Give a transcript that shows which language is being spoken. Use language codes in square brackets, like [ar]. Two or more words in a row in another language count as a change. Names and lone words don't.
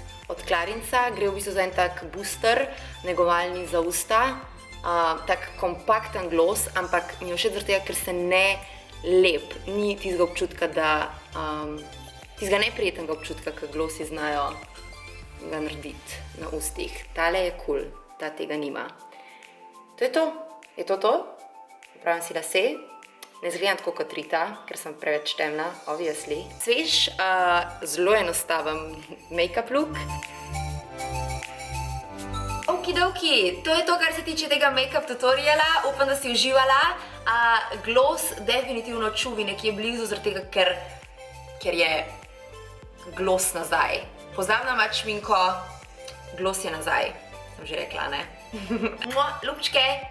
[sl] Od Klarinca gre v bistvu za en tak booster, negovalni za usta, tak kompakten gloss, ampak mi je všeč zaradi tega, ker se ne lep, ni tistega občutka, tistega neprijetnega občutka, ki glossi znajo ga narediti na ustih. Tale je cool, ta tega nima. To je to. je to? Popravim si lase. Ne izgledam tako kot Rita, ker sem preveč temna, obviously. Svež, zelo enostaven [en] make-up look. [sl] Okidoki, to je to, kar se tiče tega make-up tutoriala. Upam, da si uživala. Gloss definitivno čuvi nekje blizu, zaradi tega, ker je gloss nazaj. Pozabna imati šminko, gloss je nazaj, sem že rekla, ne?